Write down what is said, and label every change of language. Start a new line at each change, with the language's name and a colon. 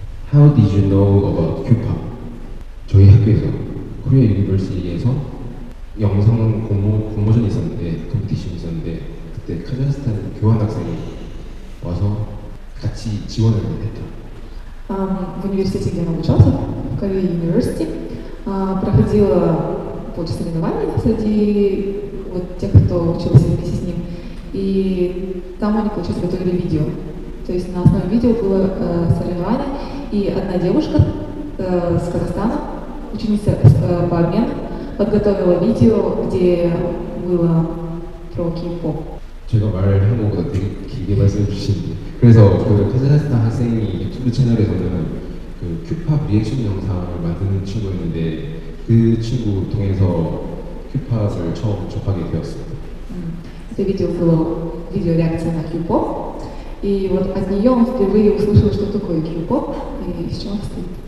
English: How did you know about Q-pop?
Korean: 저희 학교에서 코리아 유니버시티에서 영상 공모전이 있었는데 컴피티션이 있었는데 그때 카자흐스탄 교환 학생이 와서 같이 지원을 했죠.
Russian: В университете, где он обучался, в Korea University, проходило соревнование среди вот тех, кто учился вместе с ним. И там они, получается, готовили видео. То есть на основе видео было соревнование, и одна девушка с Казахстана, ученица по обмену, подготовила видео, где было про K-pop.
Korean: 제가 말한 것보다 되게 길게 말씀해 주시는데 그래서 그 카자흐스탄 학생이 유튜브 채널에서는 그 큐팝 리액션 영상을 만드는 친구였는데 그 친구 통해서 큐팝을 처음 접하게 되었습니다.
Russian: Это видео было видеореакция на Q-pop, и вот от нее он впервые услышал, что такое Q-pop и с чем он стоит.